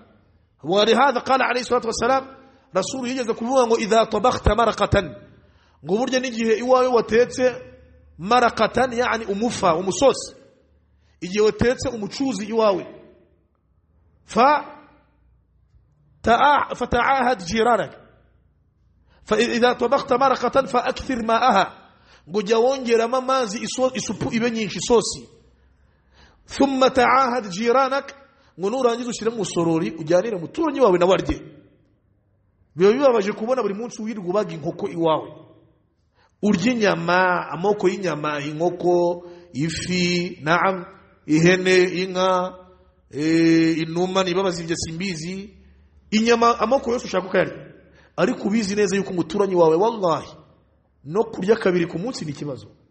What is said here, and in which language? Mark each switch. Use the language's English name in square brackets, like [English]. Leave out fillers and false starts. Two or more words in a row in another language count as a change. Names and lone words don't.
[Arabic] ولهذا قال عليه الصلاه والسلام رسول [Kinyarwanda] yigeze kuvuga ngo [Arabic] إذا طبخت مرقة [Kinyarwanda] ngo burya n'igihe iwawe watetse maraqatan yani umufa umusosi igihe watetse umucuzi iwawe [Arabic] فتعاهد جيرانك فإذا طبخت مرقة فأكثر ماءها [Kinyarwanda] ngo jya wongeramo amazi isupu ibe nyinshi isosi [Arabic] ثم تعاهد جيرانك [Kinyarwanda] ngo nurangiza ushyire mu sorori ujyanire muturanyi wawe na warye. Biba bibabaje kubona buri munsi wirirwa ubaga inkoko iwawe urya inyama amoko y'inyama inkoko ifi naam ihene inka inuma niba bazivye simbizi inyama amoko yose ushaka ukayarya ariko ubizi neza yuko umuturanyi wawe wallahi no kurya kabiri ku munsi ni kibazo